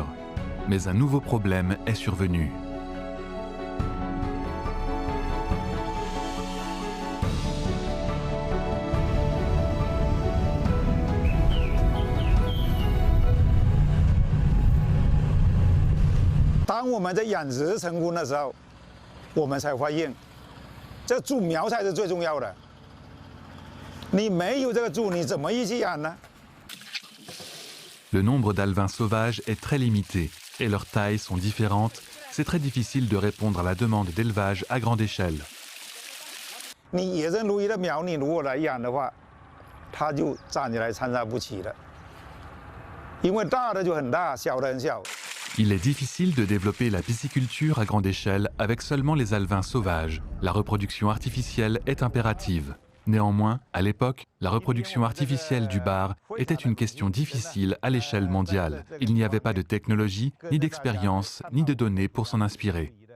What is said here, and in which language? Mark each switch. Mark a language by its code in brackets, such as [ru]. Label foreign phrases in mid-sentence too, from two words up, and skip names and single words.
[fr] Mais un nouveau problème est survenu. Quand on a [zh] 养殖成功的时候，我们才发现，这株苗才是最重要的。你没有这个株，你怎么一起养呢？ [fr] Le nombre d'alevins sauvages est très limité et leurs tailles sont différentes. C'est très difficile de répondre à la demande d'élevage à grande échelle. [zh] 你野生鲈鱼的苗，你如果来养的话，它就站起来参差不齐了。因为大的就很大，小的很小。 [fr] Il est difficile de développer la pisciculture à grande échelle avec seulement les alevins sauvages. La reproduction artificielle est impérative. Néanmoins, à l'époque, la reproduction artificielle du bar était une question difficile à l'échelle mondiale. Il n'y avait pas de technologie, ni d'expérience, ni de données pour s'en inspirer.